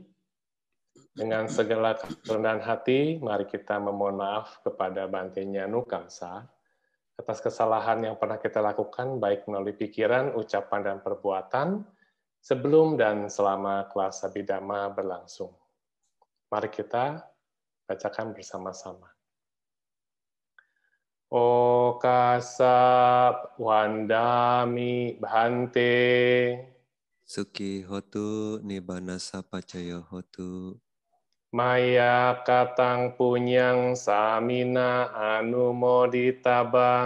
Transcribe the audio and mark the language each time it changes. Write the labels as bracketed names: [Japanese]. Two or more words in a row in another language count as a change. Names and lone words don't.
[Indonesian] Dengan segala kerendahan hati, mari kita memohon maaf kepada Bante Nyanu Kamsa atas kesalahan yang pernah kita lakukan, baik melalui pikiran, ucapan, dan perbuatan, sebelum dan selama kelas Abhidhamma berlangsung. Mari kita bacakan bersama-sama. [Pali] Okasa wandami bhante. Suki hotu nibbana sapacaya hotu. Maya katang punyang samina anumoditabang.